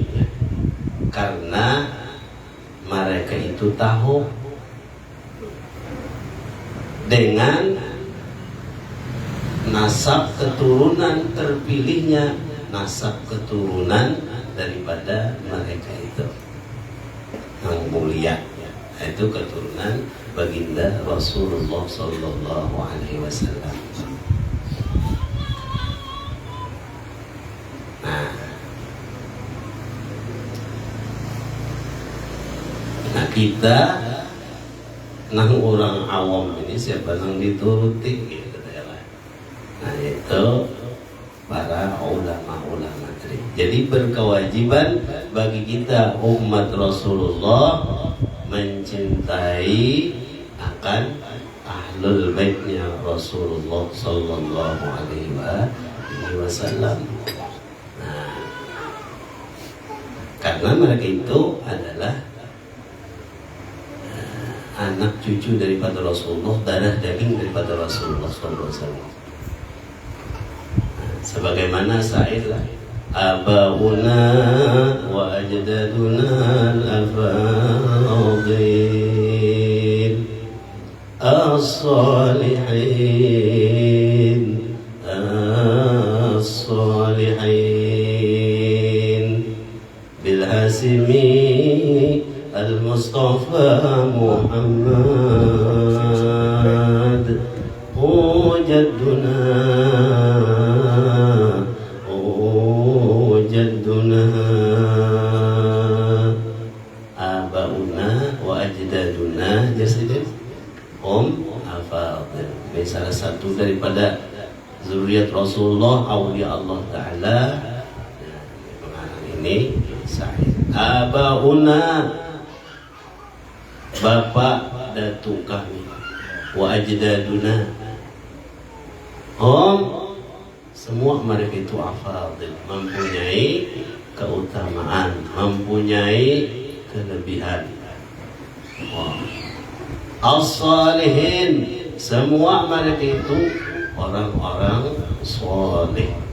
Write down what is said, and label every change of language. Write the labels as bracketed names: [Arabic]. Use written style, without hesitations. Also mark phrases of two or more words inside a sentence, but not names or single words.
[Indonesian] Karena mereka itu tahu dengan nasab keturunan terpilihnya, nasab keturunan daripada mereka itu yang mulia, itu keturunan baginda Rasulullah [Arabic] صلى الله عليه وسلم. [Indonesian] Nah kita nang orang awam ini siapa nang dituruti gitu. Nah itu para ulama-ulama tadi. Jadi berkewajiban bagi kita umat Rasulullah mencintai akan ahlul baitnya Rasulullah [Arabic] صلى الله عليه وسلم. [Indonesian] Nah, karena mereka itu adalah anak cucu daripada Rasulullah, darah daging daripada Rasulullah [Arabic] صلى الله عليه وسلم. [Indonesian] Sebagaimana syair lah, [Arabic] آباؤنا وأجدادنا الأفاضل الصالحين بالهاشمي المصطفى محمد هو جدنا آباؤنا وأجدادنا سادة أفاضل. [Indonesian] Ini salah satu daripada zuriat Rasulullah, [Arabic] أولياء الله تعالى. [Indonesian] Ini sahih. Abauna, bapak datuk kami, wa ajdaduna, semua mereka itu afadil, mempunyai keutamaan, mempunyai kelebihan. As-salihin, semua mereka itu orang-orang saleh.